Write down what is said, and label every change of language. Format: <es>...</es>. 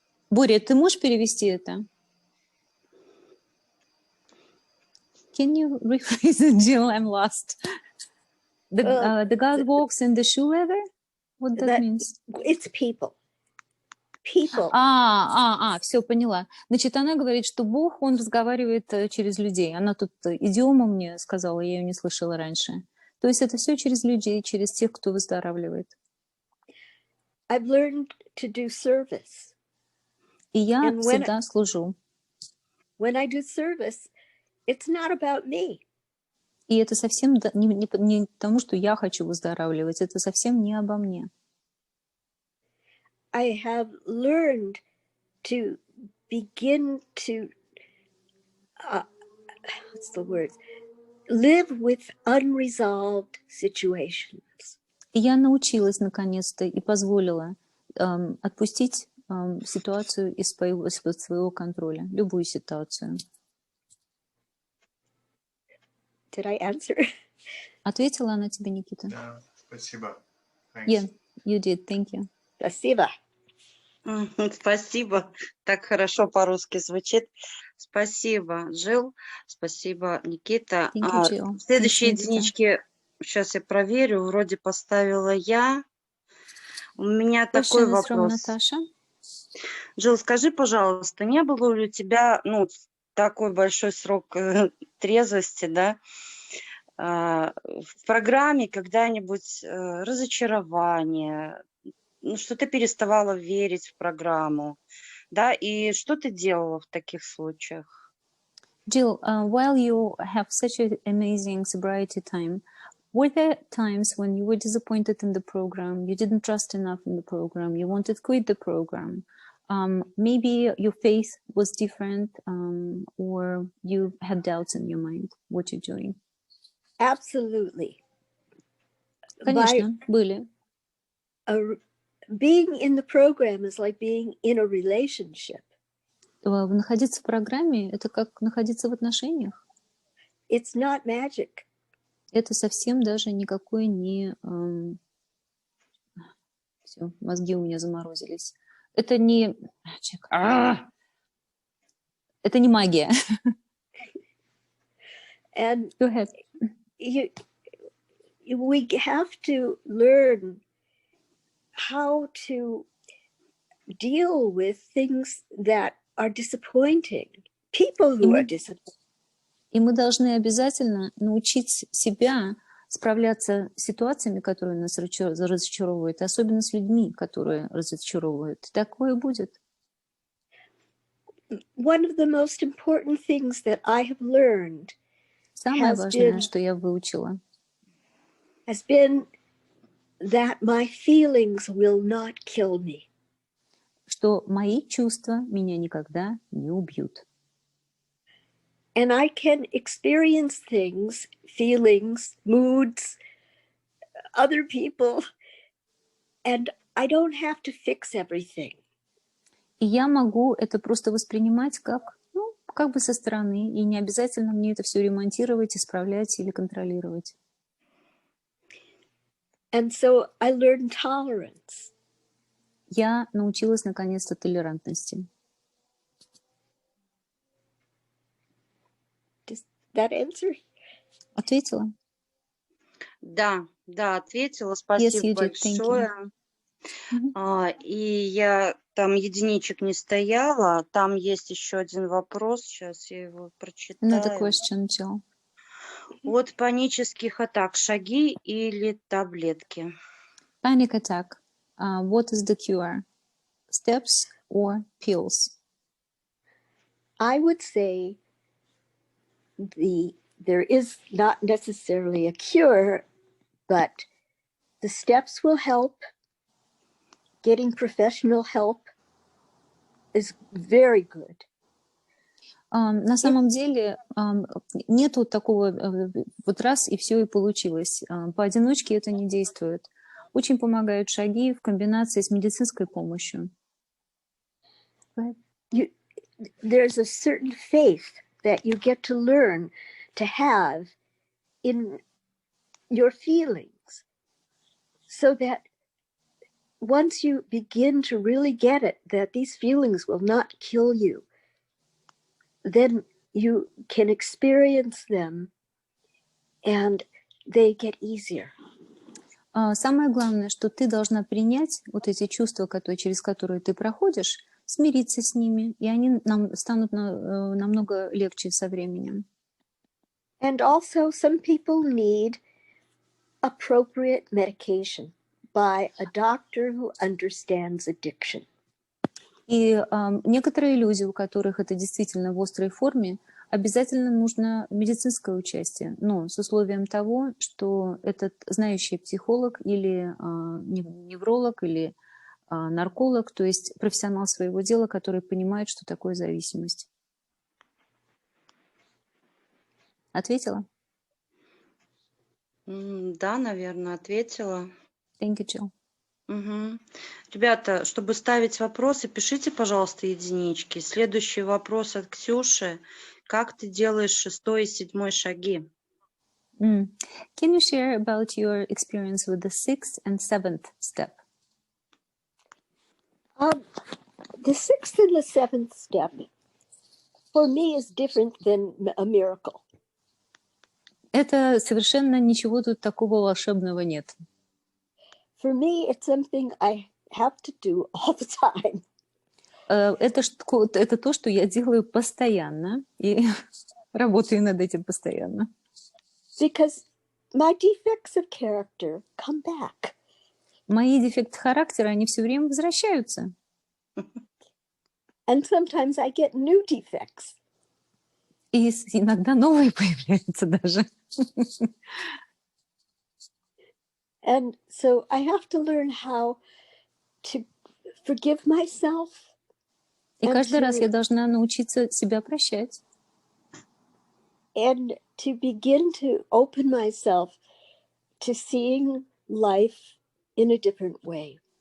<ru>Боря, ты можешь перевести это?</ru> <en>Can you rephrase it, Jill? I'm lost. The God walks in the shoe leather? What that means? It's people. People.</en> <ru>Все, поняла. Значит, она говорит, что Бог, Он разговаривает через людей. Она тут идиому мне сказала, я ее не слышала раньше. То есть это все через людей, через тех, кто выздоравливает.</ru> <en>I've learned to do service.</en> <ru>И я всегда служу.</ru> <en>When I do service, it's not about me.</en> <ru>И это совсем не потому, что я хочу выздоравливать, это совсем не обо мне.</ru> <en>I have learned to begin to, live with unresolved situations.</en> <ru>И я научилась наконец-то и позволила отпустить ситуацию из-под своего контроля, любую ситуацию.</ru> <en>Did I answer?</en> <ru>Ответила она тебе, Никита? Да, спасибо.</ru> <en>Yeah, you did. Thank you.</en> <ru>Спасибо. Спасибо. Так хорошо по-русски звучит. Спасибо, Джилл. Спасибо, Никита. Следующие единички, сейчас я проверю, вроде поставила я. У меня такой вопрос. Джилл, скажи, пожалуйста, не было ли у тебя такой большой срок трезвости, да, в программе когда-нибудь разочарование, что ты переставала верить в программу, да, и что ты делала в таких случаях?</ru> <en>Jill, while you have such an amazing sobriety time, were there times when you were disappointed in the program, you didn't trust enough in the program, you wanted to quit the program? Maybe your faith was different, or you had doubts in your mind what you're doing. Absolutely.</en> <ru>Конечно, были.</ru> <en>Being in the program is like being in a relationship.</en> <ru>Находиться в программе — это как находиться в отношениях.</ru> <en>It's not magic.</en> <ru>Это совсем даже никакой не... Все, мозги у меня заморозились. Это не... Это не магия.</ru> <en>And Go ahead. We have to learn how to deal with things that are disappointing, people who are disappointing.</en> <ru>И мы должны обязательно научить себя справляться с ситуациями, которые нас разочаровывают, особенно с людьми, которые разочаровывают. Такое будет.</ru> <en>One of the most important things that I have learned</en> <ru>Самое важное, что я выучила,</ru> <en>has been that my feelings will not kill me.</en> <ru>Что мои чувства меня никогда не убьют.</ru> <en>And I can experience things, feelings, moods, other people, and I don't have to fix everything.</en> <ru>И я могу это просто воспринимать как бы со стороны, и не обязательно мне это все ремонтировать, исправлять или контролировать.</ru> <en>And so I learned tolerance.</en> <ru>Я научилась наконец-то толерантности.</ru> <en>Does that answer?</en> <ru>Ответила? Да, ответила. Спасибо большое. И я там единичек не стояла. Там есть еще один вопрос. Сейчас я его прочитаю.</ru> <en>Another question, Jill.</en> <ru>От панических атак шаги или таблетки?</ru> <en>Panic attack. What is the cure? Steps or pills? I would say there is not necessarily a cure, but the steps will help. Getting professional help is very good.</en> <ru>На самом деле нету такого вот раз и все и получилось. Поодиночке это не действует. Очень помогают шаги в комбинации с медицинской помощью.</ru> <en>There's a certain faith that you get to learn to have in your feelings, so that once you begin to really get it, that these feelings will not kill you, then you can experience them and they get easier.</en> <ru>Самое главное, что ты должна принять вот эти чувства, через которые ты проходишь, смириться с ними, и они нам станут намного легче со временем.</ru> <en>And also some people need appropriate medication by a doctor who understands addiction.</en> <ru>И некоторые люди, у которых это действительно в острой форме, обязательно нужно медицинское участие, но с условием того, что этот знающий психолог или невролог или нарколог, то есть профессионал своего дела, который понимает, что такое зависимость. Ответила? Да, наверное, ответила.</ru> <en>Thank you, Jill. Угу.</en> <ru>Ребята, чтобы ставить вопросы, пишите, пожалуйста, единички. Следующий вопрос от Ксюши. Как ты делаешь 6-й и 7-й шаги?</ru> <en>Can you share about your experience with the 6th and 7th step? The 6th and the 7th step for me is different than a miracle.</en> <ru>Это совершенно ничего тут такого волшебного нет.</ru> <en>For me, it's something I have to do all the time.</en> <ru>Это то, что я делаю постоянно и работаю над этим постоянно.</ru> <en>Because my defects of character come back.</en> <ru>Мои дефекты характера, они все время возвращаются.</ru> <en>And sometimes I get new defects.</en> <ru>И иногда новые появляются даже.</ru> <en>And so I have to learn how to forgive myself.</en> <ru>И каждый раз я должна научиться себя прощать.</ru> <en>And to begin to open myself to seeing life in a different way.</en>